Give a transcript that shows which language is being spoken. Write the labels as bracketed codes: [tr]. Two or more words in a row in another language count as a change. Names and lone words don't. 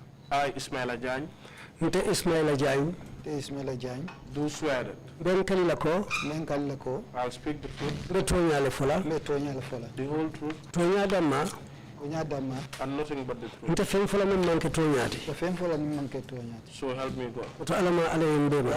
[en] I, Ismaila Jany, [man] nte Ismaila Jany Ismaila Jany [en] do swear that [man] ben kalila ko men kala ko [en] I'll speak the truth, [man] be toñale fola me toñala fola [en] the whole truth, [man] toña damma onya dama [en] and nothing but the truth. [man] nte fen fola men manke toñati ko fen fola ni man ke toñati [en] So help me God. [man] to alama ala yembema